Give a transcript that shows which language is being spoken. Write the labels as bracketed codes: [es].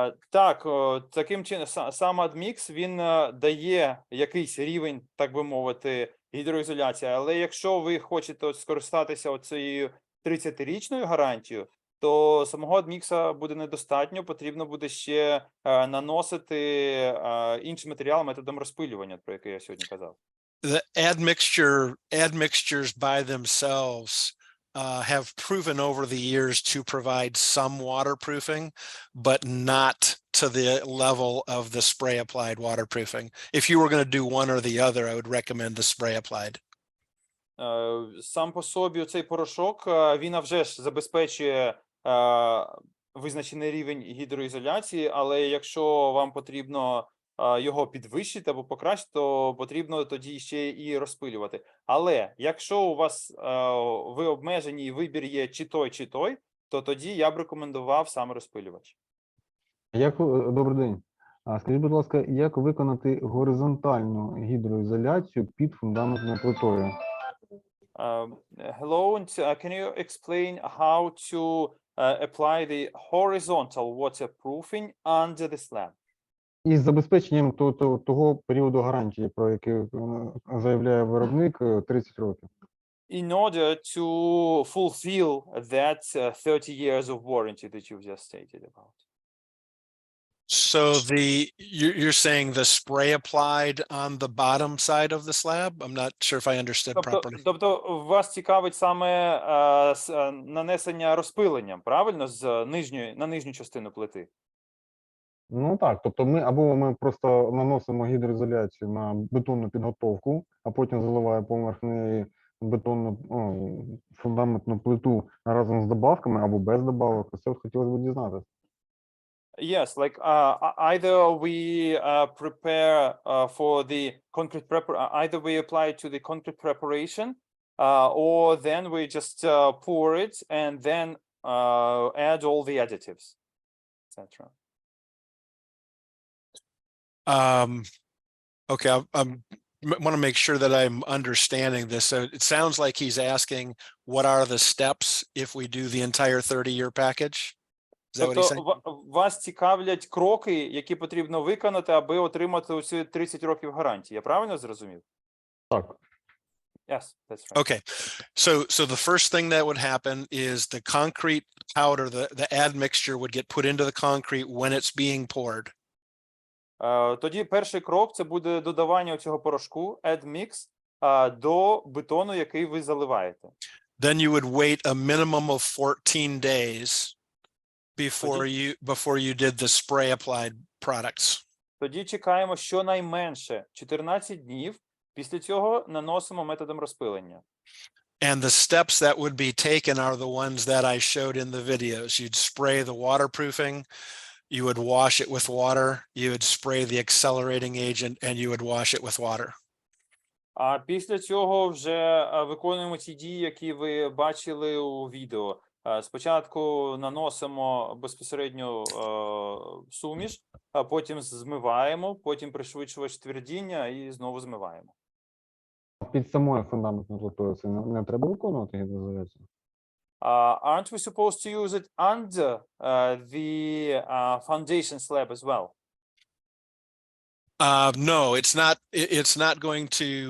[uk] Так, таким чином, сам адмікс, він дає якийсь рівень, так би мовити, гідроізоляції, але якщо ви хочете скористатися цією 30-річною гарантією, то самого адмікса буде недостатньо, потрібно буде ще наносити інші матеріали методом розпилювання, про який я сьогодні казав. [en] The admixtures by themselves have proven over the years to provide some waterproofing, but not to the level of the spray applied waterproofing. If you were going to do one or the other, I would recommend the spray applied. [uk] Сам по собі цей порошок, він вже ж забезпечує визначений рівень гідроізоляції, але якщо вам потрібно його підвищити або покращити, то потрібно тоді ще і розпилювати. Але якщо у вас ви обмежені і вибір є чи той, то тоді я б рекомендував саме розпилювач. Добрий день. Скажіть, будь ласка, як виконати горизонтальну гідроізоляцію під фундаментною плитою? [en] Hello, and can you explain how to apply the horizontal waterproofing under the slab? [uk] Із забезпеченням того періоду гарантії, про який заявляє виробник, 30 років. [en] In order to fulfill that 30 years of warranty that you've just stated about. So you're saying the spray applied on the bottom side of the slab? I'm not sure if I understood properly. [uk] Тобто вас цікавить саме нанесення розпиленням, правильно, на нижню частину плити? Ну так, тобто ми просто наносимо гідроізоляцію на бетонну підготовку, а потім заливаємо поверх неї бетонну фундаментну плиту разом з добавками або без добавок. Це хотілося б дізнатися. [en] Yes, like either we prepare for the concrete either we apply it to the concrete preparation, or then we just pour it and then add all the additives, etc. Okay, I want to make sure that I'm understanding this. So it sounds like he's asking, what are the steps if we do the entire 30-year package? Is that what he's saying? [uk] Тобто вас цікавлять кроки, які потрібно виконати, аби отримати оці 30 років гарантії. Я правильно зрозумів? Так. [en] Yes, that's right. Okay, so the first thing that would happen is the concrete powder, the admixture would get put into the concrete when it's being poured. [uk] Тоді перший крок – це буде додавання цього порошку, add mix, до бетону, який ви заливаєте. [en] Then you would wait a minimum of 14 days before you did the spray applied products. [uk] Тоді чекаємо щонайменше 14 днів, після цього наносимо методом розпилення. [en] And the steps that would be taken are the ones that I showed in the videos. You'd spray the waterproofing, you would wash it with water, you would spray the accelerating agent, and you would wash it with water. [uk] А після цього вже виконуємо ті дії, які ви бачили у відео. Спочатку наносимо безпосередньо суміш, а потім змиваємо, потім пришвидшувач твердіння і знову змиваємо. Під самою фундаментною плитою це не треба виконувати гідроізоляцію? [en] Aren't we supposed to use it under the foundation slab as well? No, it's not. It's not going to